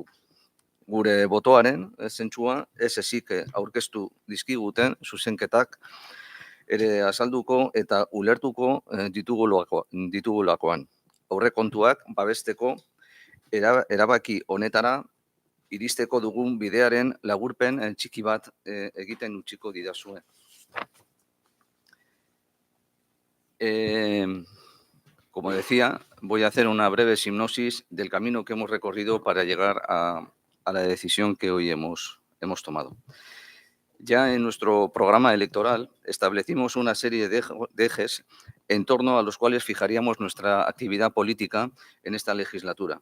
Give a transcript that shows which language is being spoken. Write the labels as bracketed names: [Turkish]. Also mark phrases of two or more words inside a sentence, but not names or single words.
[Basque] Gure botoaren zentzua ez ezik aurkeztu dizkiguten zuzenketak ere azalduko eta ulertuko ditugulakoan. Aurrekontuak babesteko erabaki honetara iristeko dugun bidearen laburpen txiki bat egiten utziko didazue. [Spanish] Como decía, voy a hacer una breve hipnosis del camino que hemos recorrido para llegar a la decisión que hoy hemos tomado. Ya en nuestro programa electoral establecimos una serie de ejes en torno a los cuales fijaríamos nuestra actividad política en esta legislatura.